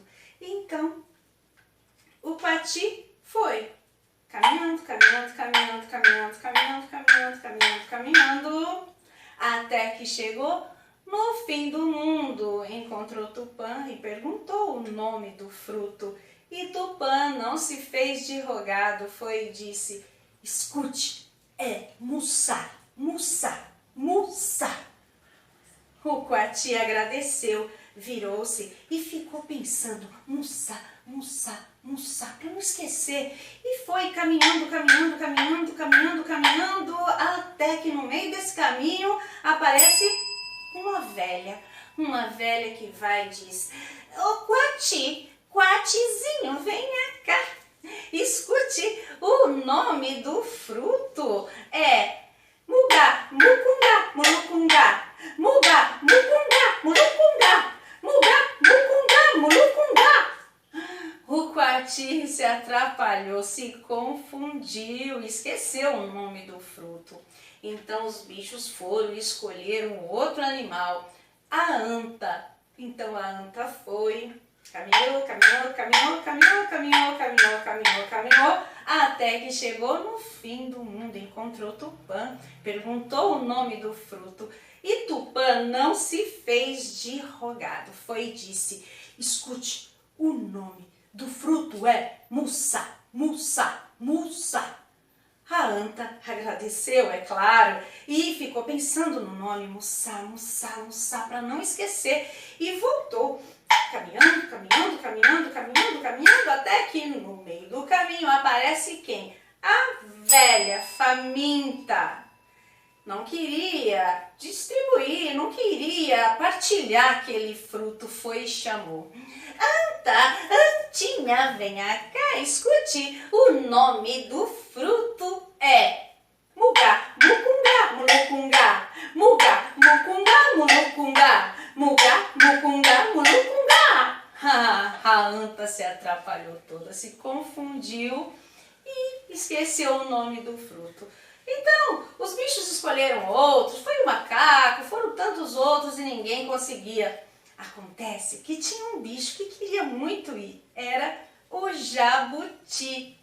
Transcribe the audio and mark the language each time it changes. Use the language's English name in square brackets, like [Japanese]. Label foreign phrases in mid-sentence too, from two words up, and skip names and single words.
[Portuguese] Então o Quati foi caminhando, até que chegou no fim do mundo. Encontrou Tupã e perguntou o nome do fruto. E Tupã não se fez de rogado, foi e disse: escute, é mussá, mussá, mussá. O Quati agradeceu, virou-se e ficou pensando: mussá, mussá, mussá, para não esquecer. E foi caminhando, até que no meio desse caminho aparece uma velha que vai e diz: ô Quati, Quatizinho, venha cá, escute, o nome do fruto é mugá, mucungá, mulucungá, mugá, mucungá, mulucungá, mugá, mucungá, mulucungá. O Quati se atrapalhou, se confundiu, esqueceu o nome do fruto. Então os bichos foram e escolheram outro animal, a anta. Então a anta foi, caminhou, até que chegou no fim do mundo. Encontrou Tupã, perguntou o nome do fruto e Tupã não se fez de rogado, foi e disse: escute, o nome do fruto é mussá, mussá, mussá. A anta agradeceu, é claro, e ficou pensando no nome mussá, mussá, mussá, para não esquecer, e voltou. Caminhando, caminhando, caminhando, caminhando, caminhando, até que no meio do caminho aparece quem? A velha faminta. Não queria distribuir, não queria partilhar aquele fruto, foi e chamou. Anta, Antinha, venha cá, escute, o nome do fruto é Mugá, mucungá, mulucungá, Mugá, mucungá, mulucungá, Mugá, mucungá, mulucungá. A anta se atrapalhou toda, se confundiu e esqueceu o nome do fruto. Então, os bichos escolheram outros, foi o macaco, foram tantos outros e ninguém conseguia. Acontece que tinha um bicho que queria muito ir, era o jabuti.